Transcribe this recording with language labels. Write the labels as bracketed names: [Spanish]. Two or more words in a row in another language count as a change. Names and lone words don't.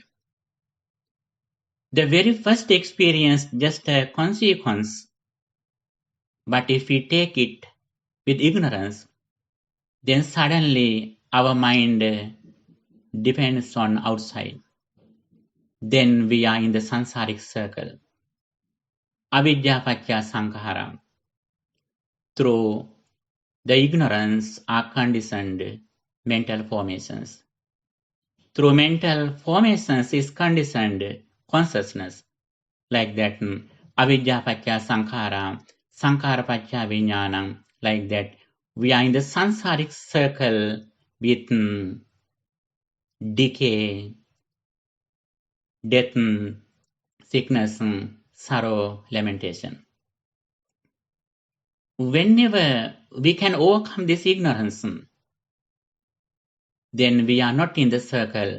[English] The very first experience just a consequence, but if we take it with ignorance, then suddenly our mind depends on outside. Then we are in the sansaric circle. [Pali] Avidya paccaya sankhara. [English] Through the ignorance are conditioned mental formations. Through mental formations is conditioned consciousness. Like that, [Pali] avidya paccaya sankhara, sankhara paccaya vijnanam. [English] Like that, we are in the sansaric circle with decay, death, sickness, sorrow, lamentation. Whenever we can overcome this ignorance, then we are not in the circle.